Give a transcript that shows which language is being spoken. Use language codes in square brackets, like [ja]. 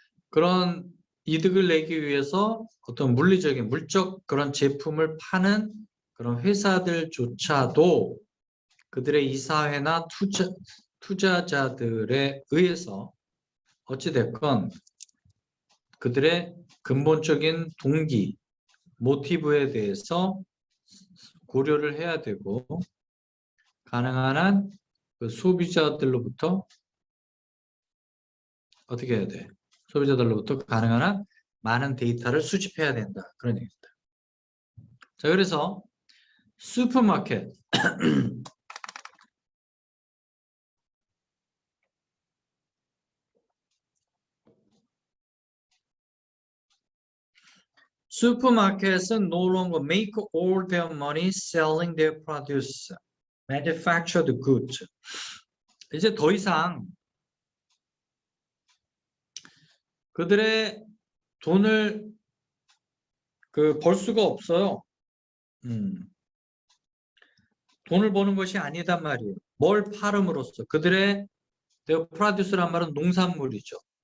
[ko] 그런 이득을 내기 위해서 어떤 물리적인 물적 그런 제품을 파는 그런 회사들조차도 그들의 이사회나 투자자들에 의해서 어찌됐건 그들의 근본적인 동기, 모티브에 대해서 고려를 해야 되고 가능한 한 그 소비자들로부터 어떻게 해야 돼? 소비자들로부터 가능한 한 많은 데이터를 수집해야 된다. 그런 얘기입니다. 자, 그래서 슈퍼마켓 [en] Supermarkets no longer make all their money selling their produce, manufactured goods. [ko] 이제 더 이상 그들의 돈을 벌 수가 없어요. 돈을 버는 것이 아니단 말이에요. 뭘 팔음으로써 그들의 produce란 말은 농산물이죠.